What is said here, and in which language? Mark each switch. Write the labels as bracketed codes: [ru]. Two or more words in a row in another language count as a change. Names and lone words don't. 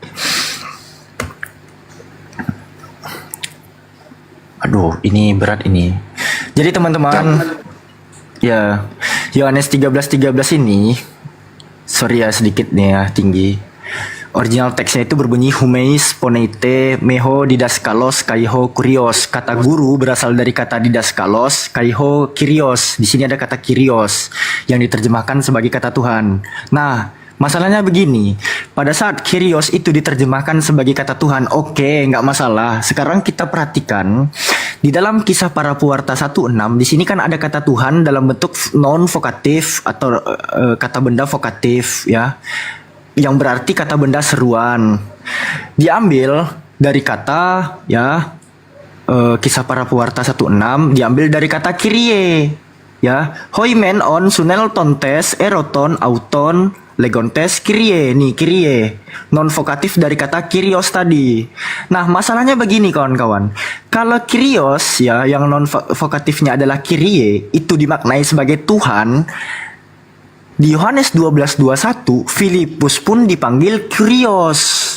[id] Aduh, ini berat ini. Jadi teman-teman, ya Yohanes 13:13 ini, sorry ya sedikit nih ya tinggi. Original teksnya itu berbunyi [el] ὑμεῖς φωνεῖτέ με ὁ διδάσκαλος καὶ ὁ κύριος. [id] Kata guru berasal dari kata [el] διδάσκαλος καὶ ὁ κύριος. [id] Di sini ada kata kirios yang diterjemahkan sebagai kata Tuhan. Nah, masalahnya begini. Pada saat kirios itu diterjemahkan sebagai kata Tuhan, oke, nggak masalah. Sekarang kita perhatikan di dalam Kisah Para Pewarta 1:6 di sini kan ada kata Tuhan dalam bentuk non vokatif atau kata benda vokatif ya. Yang berarti kata benda seruan. Diambil dari kata ya Kisah Para Pewarta 1:6 diambil dari kata kirie ya. [el] οἱ μὲν οὖν συνελθόντες ἠρώτων αὐτὸν λέγοντες κύριε. [id] Nih kirie non vokatif dari kata kirios tadi. Nah, masalahnya begini kawan-kawan. Kalau kirios ya yang non vokatifnya adalah kirie itu dimaknai sebagai Tuhan. Di Yohanes 12:21 Filipus pun dipanggil Kyrios.